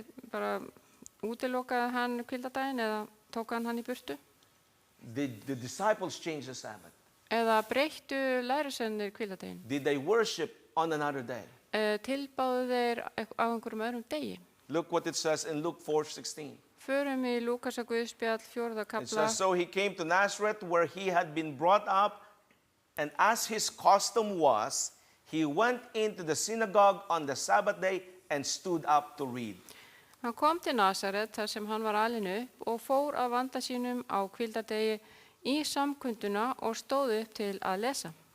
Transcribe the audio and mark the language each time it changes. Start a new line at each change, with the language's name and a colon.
Icelandic: Bara útilokaði hann hvíldardaginn eða tók hann í burtu?
English: Did the disciples change the Sabbath?
Icelandic: Eða breyttu lærisveinarnir hvíldardaginn?
English: Did they worship on another day?
Icelandic: Tilbáðu þeir á einhverjum öðrum degi?
English: Look what it says in Luke 4:16.
Icelandic: Förum í Lúkasar Guðspjall 4.
English: It
Icelandic: kapla.
English: says, so he came to Nazareth where he had been brought up, and as his custom was, he went into the synagogue on the Sabbath day and stood up to read.
Icelandic: Hann kom til Nasaret þar sem hann var alinn upp og fór að vanda sínum á hvíldardegi í samkunduna og stóð upp til að lesa.